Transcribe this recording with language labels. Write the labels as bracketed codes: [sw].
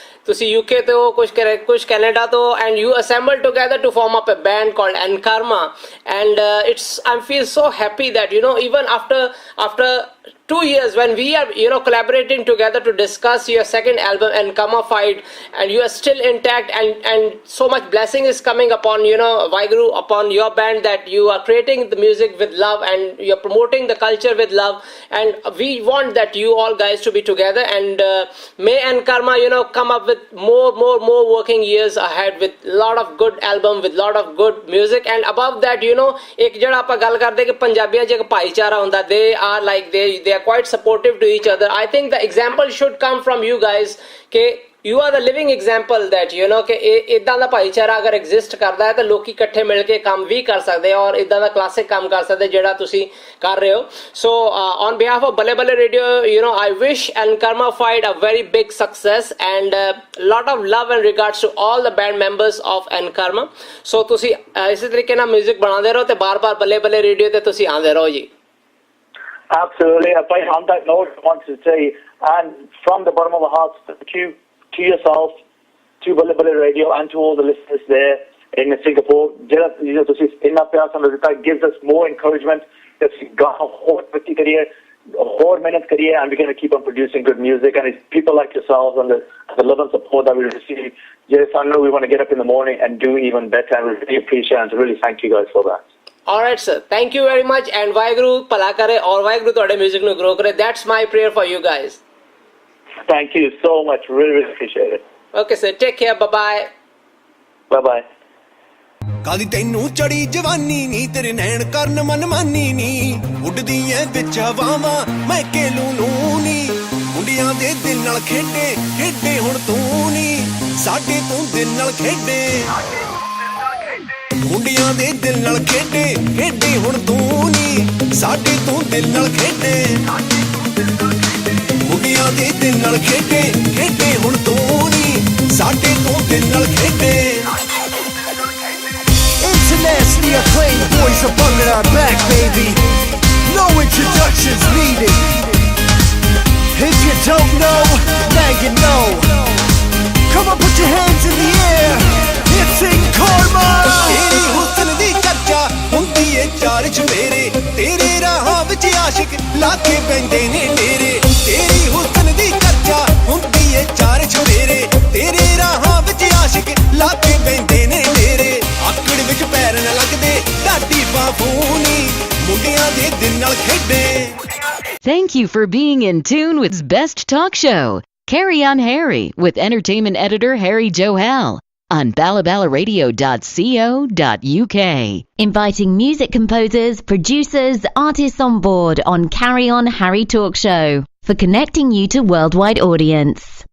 [pa] ਤੁਸੀਂ UK to kuch Canada to, [en] and you assembled together to form up a band called Enkarma, and I feel so happy that even after 2 years when we are collaborating together to discuss your second album Enkarma Fight, and you are still intact, and so much blessing is coming upon Vaheguru, upon your band, that you are creating the music with love and you are promoting the culture with love, and we want that you all guys to be together, and may Enkarma come up with more working years ahead with lot of good album, with lot of good music, and above that [pa] ek jada ਆਪਾਂ ਗੱਲ ਕਰਦੇ ਕਿ ਪੰਜਾਬੀਆਂ 'ਚ ਇੱਕ ਭਾਈਚਾਰਾ ਹੁੰਦਾ, [en] they are like they are quite supportive to each other. I think the example should come from you guys, [pa] ਕਿ [en] you are the living example that [pa] ਕਿ ਇਦਾਂ ਦਾ ਭਾਈਚਾਰਾ ਅਗਰ ਐਗਜ਼ਿਸਟ ਕਰਦਾ ਹੈ ਤਾਂ ਲੋਕੀ ਇਕੱਠੇ ਮਿਲ ਕੇ ਕੰਮ ਵੀ ਕਰ ਸਕਦੇ ਆ ਔਰ ਇਦਾਂ ਦਾ ਕਲਾਸਿਕ ਕੰਮ ਕਰ ਸਕਦੇ ਜਿਹੜਾ ਤੁਸੀਂ ਕਰ ਰਹੇ ਹੋ. [en] So on behalf of Balle Balle Radio, I wish Enkarma Fight a very big success, and lot of love and regards to all the band members of Enkarma. [pa] So ਤੁਸੀਂ ਇਸੇ ਤਰੀਕੇ ਨਾਲ 뮤직 ਬਣਾਉਂਦੇ ਰਹੋ ਤੇ ਬਾਰ-ਬਾਰ Balle Balle Radio ਤੇ ਤੁਸੀਂ ਆਉਂਦੇ ਰਹੋ ਜੀ. [en] Absolutely. On that note, I want to say, and from the bottom of my heart, thank you to yourself, to Balle Balle Radio, and to all the listeners there in Singapore. [pa] Inna pyar samajh deta [en] gives us more encouragement that we got a whole career, more minute career, and we're going to keep on producing good music. And it's people like yourselves and the love and support that we receive. Yes, I know we want to get up in the morning and do even better, and we really appreciate it, and really thank you guys for that. Alright sir, thank you very much, and Vaheguru [pa] ਭਲਾ ਕਰੇ ਔਰ [en] Vaheguru [pa] ਤੁਹਾਡੇ [en] music [pa] ਨੂੰ [en] grow [pa] ਕਰੇ. [en] That's my prayer for you guys. Thank you so much, really appreciate it. Okay sir, take care, bye bye. Bye bye. [pa] ਕਾਦੀ ਤੈਨੂੰ ਚੜੀ ਜਵਾਨੀ ਨੀ, ਤੇਰੇ ਨੈਣ ਕਰਨ ਮਨਮਾਨੀ ਨੀ, ਉੱਡਦੀ ਐ ਵਿੱਚ ਹਵਾਵਾਂ ਮੈਂ ਕੇ ਲੂੰ ਨੀ, ਮੁੰਡਿਆਂ ਦੇ ਦਿਲ ਨਾਲ ਖੇਡੇ ਹੁਣ ਤੂੰ ਨੀ, ਸਾਡੇ ਤੂੰ ਦਿਲ ਨਾਲ ਖੇਡੇ, ਮੁੰਡਿਆਂ ਦੇ ਦਿਲ ਨਾਲ ਖੇਡੇ ਹੁਣ ਤੂੰ ਨੀ, ਸਾਡੇ ਤੂੰ ਦਿਲ ਨਾਲ ਖੇਡੇ, ਮੁੰਡਿਆਂ ਦੇ ਦਿਲ ਨਾਲ ਖੇਡੇ ਹੁਣ ਤੂੰ ਨੀ, ਸਾਡੇ ਤੂੰ ਦਿਲ ਨਾਲ ਖੇਡੇ. [en] Internationally acclaimed boys of Bhangra are back, baby. No introductions needed. If you don't know, now you know. Come on, put your hands in the air. It's Enkarma. [pa] ਤੇਰੀ ਹੁਸਨ ਦੀ ਚਰਚਾ ਹੁੰਦੀ ਏ ਚਾਰ ਚੁਫੇਰੇ ਤੇਰੇ ਰਾਹਾਂ ਵਿੱਚ ਆਸ਼ਿਕ ਲਾ ਕੇ ਪੈਂਦੇ ਨੇ ਡੇਰੇ ਤੇਰੀ ਹੁਸਨ ਦੀ ਚਰਚਾ ਹੁੰਦੀ ਏ ਚਾਰ ਚੁਫੇਰੇ ਤੇਰੇ ਰਾਹਾਂ ਵਿੱਚ ਆਸ਼ਿਕ ਲਾ ਕੇ ਪੈਂਦੇ ਨੇ ਡੇਰੇ ਆਕੜ ਵਿੱਚ ਪੈਰ ਨਾ ਲੱਗਦੇ ਢਾਡੀ ਬਾਫੂਨੀ ਮੁੰਡਿਆਂ ਦੇ ਦਿਨ ਨਾਲ ਖੇਡੇ [en] Thank you for being in tune with Best Talk Show, Carry On Harry, with entertainment editor Harry Johal on balabala.radio.co.uk. Inviting music composers, producers, artists on board on Carry On Harry Talk Show for connecting you to worldwide audience.